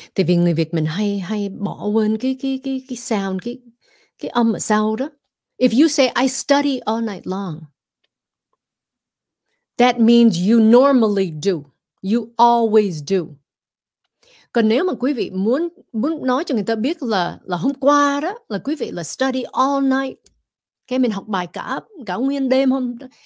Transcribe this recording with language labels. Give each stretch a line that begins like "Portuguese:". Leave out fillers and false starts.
Vietnamese: Tại vì người Việt mình hay bỏ quên cái sound, cái âm ở sau đó.
English: If you say I study all night long, that means you normally do. You always do.
Vietnamese: Còn nếu mà quý vị muốn nói cho người ta biết là hôm qua đó là quý vị là
English: study all night.
Vietnamese: Cái mình học bài cả nguyên đêm hôm đó.